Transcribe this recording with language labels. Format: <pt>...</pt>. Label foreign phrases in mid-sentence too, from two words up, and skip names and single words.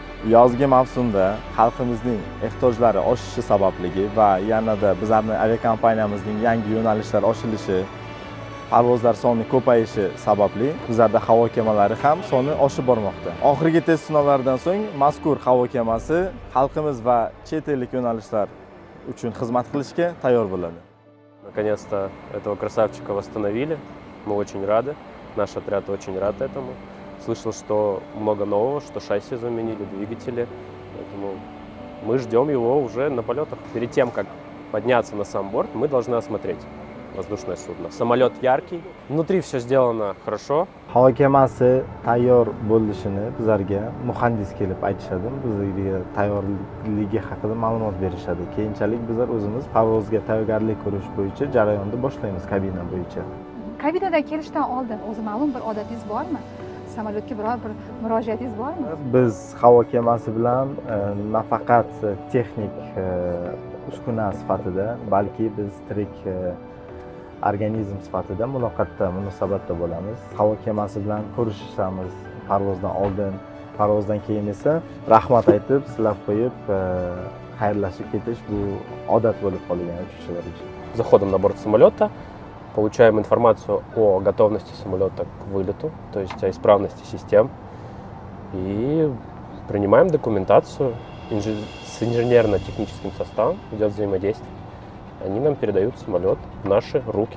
<uz>Yozgi mavsumda xalqimizning ehtiyojlari oshishi sababligi va yanada bizlarning aviakompaniyamizning yangi yo'nalishlar ochilishi, parvozlar soni ko'payishi sababli bizlarda havo kemalari ham soni oshib bormoqda. Oxirgi test sinovlaridan so'ng mazkur havo kemasi xalqimiz va chet ellik yo'nalishlar uchun xizmat qilishga tayyor bo'ladi.</uz> <ru>Наконец-то этого красавчика восстановили. Мы очень рады. Наш отряд очень рад этому. Слышал, что много нового, что шасси заменили, двигатели. Поэтому мы ждем его уже на полетах. Перед тем, как подняться на сам борт, мы должны осмотреть воздушное судно. Самолет яркий. Внутри все сделано хорошо.</ru> <uz>Havo kemasi tayyor bo'lishini bizlarga muhandis kelib aytishadi. Bizlarga tayyorligi haqida ma'lumot berishadi. Keyinchalik bizlar o'zimiz parvozga tayyorgarlik ko'rish bo'yicha jarayonni boshlaymiz kabina bo'yicha. Kabinadan kelishdan oldin o'zi ma'lum bir odatingiz bormi? Samolyotga biror bir murojaatingiz bormi? Biz havo kemasi bilan nafaqat texnik uskuna sifatida, balki biz tirik organizm sifatida muloqotda, munosabatda bo'lamiz. Havo kemasi bilan ko'rishamiz parvozdan oldin, parvozdan keyin esa rahmat aytib, silab qo'yib, xayrlashib ketish bu odat bo'lib qolgan uchuvchilar uchun.</uz> <ru>Заходом на борт самолета получаем информацию о готовности самолета к вылету, то есть о исправности систем, и принимаем документацию с инженерно-техническим составом, идет взаимодействие. Они нам передают самолет в наши руки.</ru>